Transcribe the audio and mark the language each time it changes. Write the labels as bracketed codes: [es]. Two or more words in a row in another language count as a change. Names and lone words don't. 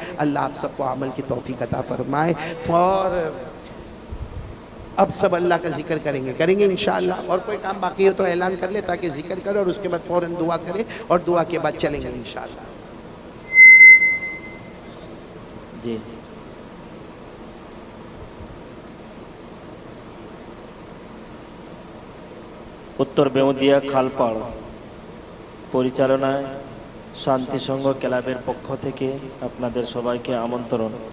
[ur] اللہ آپ سب کو عمل کی توفیق عطا فرمائے. اور اب سب اللہ کا ذکر کریں گے انشاءاللہ, اور کوئی کام باقی ہو تو اعلان کر لے تاکہ ذکر کرے اور اس کے بعد فوراً دعا کرے, اور دعا کے بعد چلیں گے انشاءاللہ. [bn] জি। উত্তর বেউদিয়া খালপাড় পরিচালনায় শান্তি সংঘ ক্লাবের পক্ষ থেকে আপনাদের সবাইকে আমন্ত্রণ।